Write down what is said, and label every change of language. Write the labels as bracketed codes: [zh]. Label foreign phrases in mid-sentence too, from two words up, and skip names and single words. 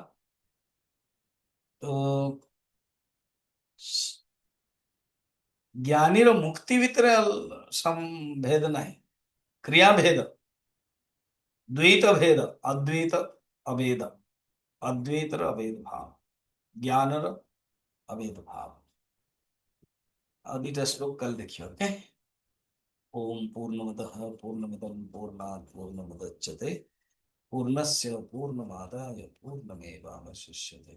[or] ତ ଜ୍ଞାନୀର ମୁକ୍ତି ଭିତରେ ଭେଦ ନାହିଁ, କ୍ରିୟା ଭେଦ, ଦ୍ୱୈତ ଭେଦ, ଅଦ୍ୱୈତ ଅଭେଦ, ଅଦ୍ୱୈତର ଅଭେଦ ଭାବ, ଜ୍ଞାନର ଅଭେଦ ଭାବ। ଆଉ ଦିଟା ଶ୍ଲୋକ କାଲି ଦେଖିବା। ଓକେ। [sa] ओम पूर्णमदः पूर्णमिदं पूर्णात् पूर्णमुदच्यते पूर्णस्य पूर्णमादाय पूर्णमेवावशिष्यते।